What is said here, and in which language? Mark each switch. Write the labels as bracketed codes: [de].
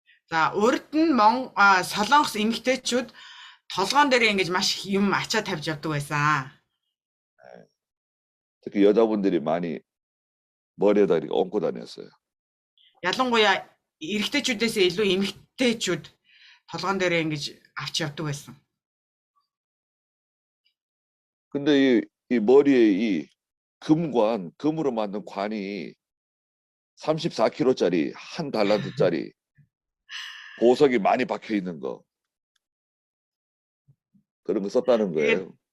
[mn] За урд нь солонгос эмэгтэйчүүд толгоон дээр ингэж маш юм ачаа тавьж явдаг байсан. [ko] 특히 여자분들이 많이 머리에다 이렇게 얹고 다녔어요. [mn] Ялангуяа эрэгтэйчүүдээс илүү эмэгтэйчүүд толгоон дээр ингэж авч явдаг байсан. [ko] 근데 이 머리에 이 금으로 만든 관이 34kg짜리 한 달란트짜리 보석이 많이 박혀 있는 거 그런 거 썼다는 거예요.